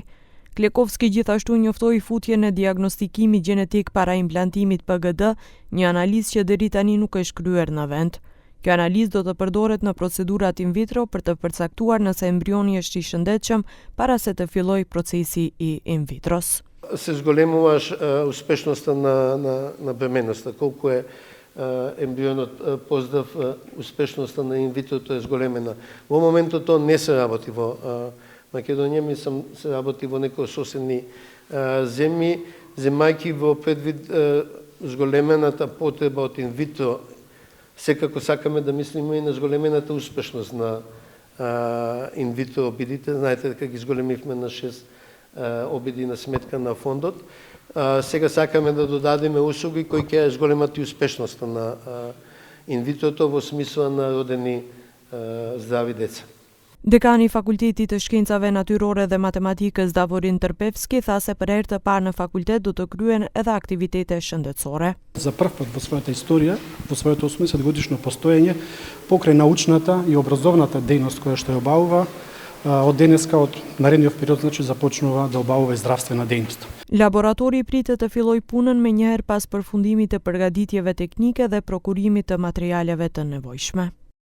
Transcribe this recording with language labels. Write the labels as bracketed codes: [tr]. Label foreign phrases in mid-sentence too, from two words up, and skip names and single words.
[sq] Klekovski gjithashtu njoftoi futjen e diagnostikimit gjenetik para implantimit PGD, një analizë që deri tani nuk është kryer në vend. Kjo analizë do të përdoret në procedurat in vitro për të përcaktuar nëse embrioni është i shëndetshëm para se të fillojë procesi i in vitros. [mk] Се зголемуваш успешноста на бременноста. Колку е ембрионот поздрав, успешноста на инвитрото е зголемена. Во моментот тоа не се работи во Македонија, мислам се работи во некои соседни земји, земајќи во предвид зголемената потреба од инвитро. Секако сакаме да мислиме и на зголемената успешност на инвитро обидите. Знаете дека ги зголемивме на 6 обиди на сметка на фондот. Сега сакаме да додадеме услуги кои ќе зголемат и успешноста на инвитрото во смисла на родени здрави деца. [sq] Dekani i Fakultetit të Shkencave Natyrore dhe Matematikës Davorin Tërbevski tha se për herë të parë në fakultet do të kryen edhe aktivitete shëndetësore. [mk] За прв пат во својата историја, во своето 80-годишно постоење, покрај научната и образовната дејност која што ја обавува, од денеска, од наредниот период, започнува да обавува и здравствена дејност. [sq] Laboratori pritet të fillojë punën menjëherë pas përfundimit të përgatitjeve teknike dhe prokurimit të materialeve të nevojshme.